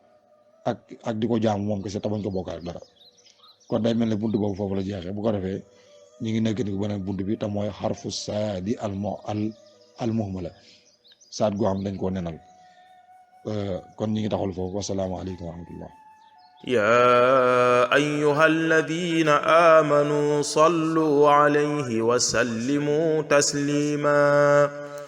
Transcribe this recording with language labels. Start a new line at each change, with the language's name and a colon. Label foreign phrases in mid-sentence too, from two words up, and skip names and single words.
Wolof: ak di ko jaamu moom kese te bañ ko bokkaale ak dara kon day mel ne buntu boobu foofu la jeexee bu ko defee ñu ngi nekk ni beneen buntu bi te mooy xarfu
Arabic: صاد المهملة
Wolof: saat goo xam dañ koo nenal kon ñi ngi taxul foofu
Arabic: والسلام عليكم ورحمة الله يا أيها الذين آمنوا صلوا عليه وسلموا تسليما